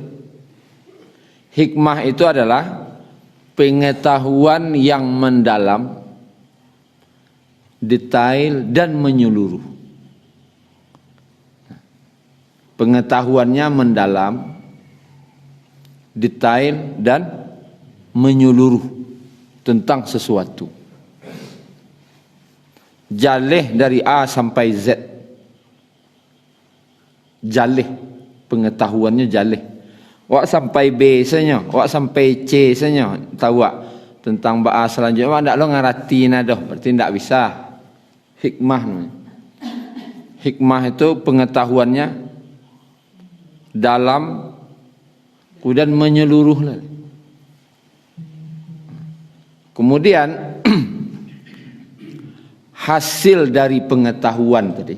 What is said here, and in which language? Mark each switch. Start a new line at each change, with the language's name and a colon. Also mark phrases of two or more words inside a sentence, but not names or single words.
Indonesian: Hikmah itu adalah pengetahuan yang mendalam, detail dan menyeluruh. Pengetahuannya mendalam, detail dan menyeluruh tentang sesuatu.
Minangkabau: Jaleh dari A sampai Z. Jaleh, pengetahuannya jaleh. Wak sampai B saja, wak sampai C saja tahu wak tentang A selanjutnya. Wak ndak lo ngarati nadoh,
Indonesian: berarti ndak bisa. Hikmah. Hikmah itu pengetahuannya dalam dan menyeluruh. Kemudian hasil dari pengetahuan tadi.